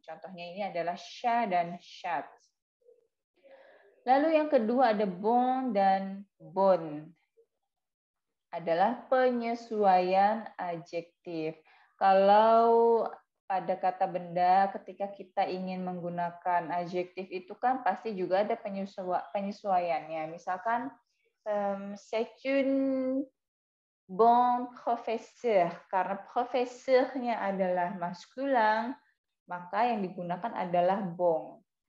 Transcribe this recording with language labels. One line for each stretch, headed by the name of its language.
Indonesian: Contohnya ini adalah sya dan syat. Lalu yang kedua ada bon dan bon. Adalah penyesuaian adjektif. Kalau pada kata benda, ketika kita ingin menggunakan adjektif itu kan pasti juga ada penyesuaiannya. Misalkan,
French: c'est une bon professeur.
Indonesian: Karena professornya adalah maskulang, maka yang digunakan adalah bon.